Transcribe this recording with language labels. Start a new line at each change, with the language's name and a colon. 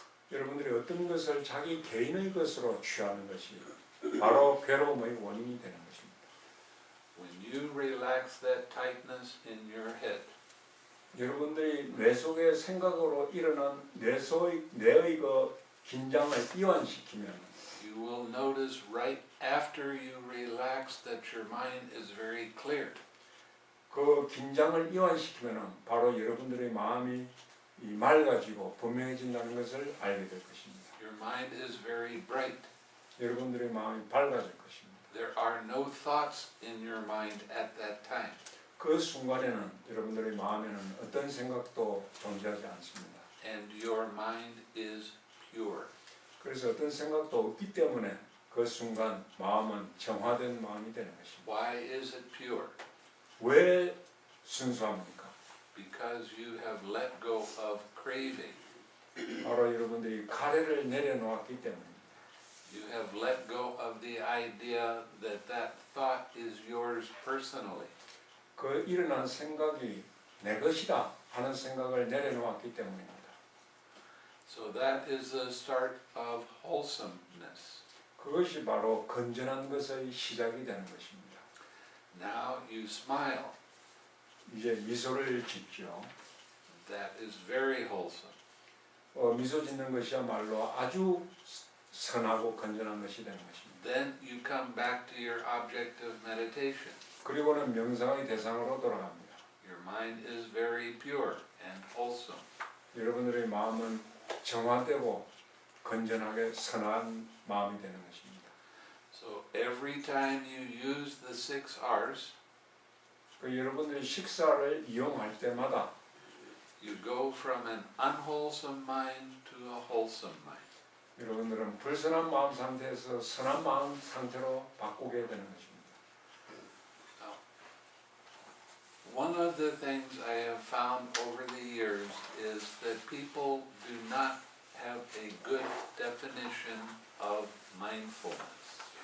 Korean: 여러분들이 어떤 것을 자기 개인의 것으로 취하는 것이 바로 괴로움의 원인이 되는 것입니다.
English: When you relax that tightness in your head,
Korean: 여러분들이 뇌 속의 생각으로 일어난 뇌의 그 긴장을 이완시키면
English: you will notice right after you relax that your mind is very clear.
Korean: 그 긴장을 이완시키면 바로 여러분들의 마음이 맑아지고 분명해진다는 것을 알게 될 것입니다.
English: Your mind is very bright.
Korean: 여러분들의 마음이 밝아질 것입니다.
English: There are no thoughts in your mind at that time.
Korean: 그 순간에는 여러분들의 마음에는 어떤 생각도 존재하지 않습니다.
English: And your mind is pure.
Korean: 그래서 어떤 생각도 없기 때문에 그 순간 마음은 정화된 마음이 되는 것입니다.
English: Why is it pure?
Korean: 왜 순수합니까?
English: Because you have let go of craving.
Korean: 바로 여러분들이 가래를 내려놓았기 때문입니다.
English: You have let go of the idea that that thought is yours personally.
Korean: 그 일어난 생각이 내 것이다 하는 생각을 내려놓았기 때문입니다.
English: So that is the start of wholesomeness.
Korean: 그것이 바로 건전한 것의 시작이 되는 것입니다.
English: Now you smile.
Korean: 이제 미소를 짓죠.
English: That is very wholesome.
Korean: 미소 짓는 것이야말로 아주 선하고 건전한 것이 되는 것입니다.
English: Then you come back to your object of meditation.
Korean: 그리고는 명상의 대상으로 돌아갑니다.
English: Your mind is very pure and wholesome.
Korean: 여러분들의 마음은 정화되고 건전하게 선한 마음이 되는 것입니다.
English: So every time you use the 6 R's,
Korean: 여러분들이 식사를 이용할 때마다
English: you go from an unwholesome mind to a wholesome mind.
Korean: 여러분들은 불선한 마음 상태에서 선한 마음 상태로 바꾸게 되는 것입니다.
English: One of the things I have found over the years is that people do not have a good definition of mindfulness.